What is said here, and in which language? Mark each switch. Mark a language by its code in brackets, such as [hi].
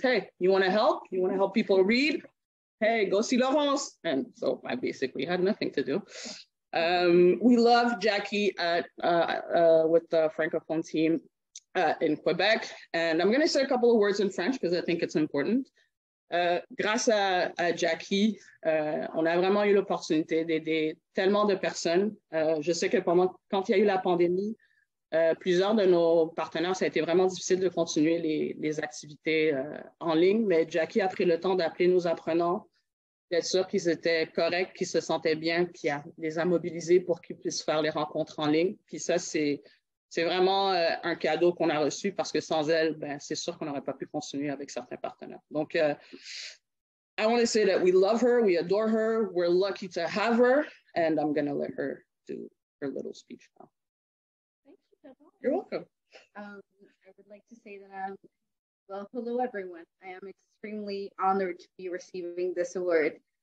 [en] Hey, you want to help? You want to help people read? Hey, go see Laurence. And so I basically had nothing to do. We love Jackie with the Francophone team in Quebec. And I'm going to say a couple of words in French because I think it's important. [fr] Grâce à Jackie, on a vraiment eu l'opportunité d'aider tellement de personnes. Je sais que quand il y a eu la pandémie, plusieurs de nos partenaires, ça a été vraiment difficile de continuer les activités en ligne, mais Jackie a pris le temps d'appeler nos apprenants, d'être sûr qu'ils étaient corrects, qu'ils se sentaient bien, puis les a mobilisés pour qu'ils puissent faire les rencontres en ligne. Puis ça, c'est vraiment un cadeau qu'on a reçu parce que sans elle, c'est sûr qu'on n'aurait pas pu continuer avec certains partenaires. [en] Donc, I want to say that we love her, we adore her, we're lucky to have her, and I'm going to let her do her little speech now. Thank you. You're welcome. I would like to say that, well, hello, everyone. I am extremely honored to be receiving this award.